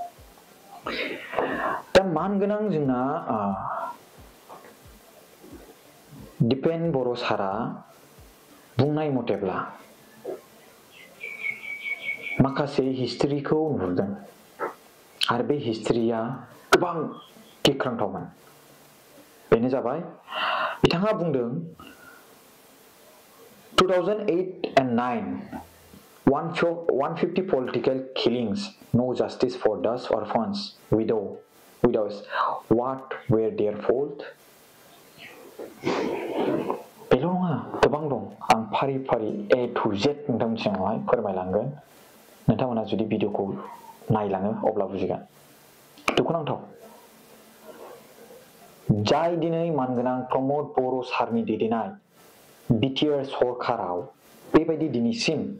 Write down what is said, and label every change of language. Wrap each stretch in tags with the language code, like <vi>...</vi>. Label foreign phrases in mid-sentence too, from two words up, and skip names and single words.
<brx>दा मानगोनां जोंना दिपेन बर' सारा बुंनाय मथेब्ला माखासे हिस्ट्रिखौ नुहुरदों आरो बे हिस्ट्रिया गोबां गिख्रांथावमोन बेनो जाबाय बिथाङा बुंदों 2008 and 9</brx> <en>150 political killings no justice for those orphans widows what were their fault</en> <brx>बेल' नङा गोबां दं आं फारि फारि</brx> <en>A to Z</en> <brx>नोंथांमोननि सिगाङावहाय फोरमायलांगोन नोंथांमोना जुदि भिडिअखौ नायलाङो अब्ला बुजिगोन दुखुनांथाव जाय दिनै मानगोनां प्रमद बर' सारनि दैदेननाय बिटिआर सरकाराव बेबायदि दिनैसिम</brx>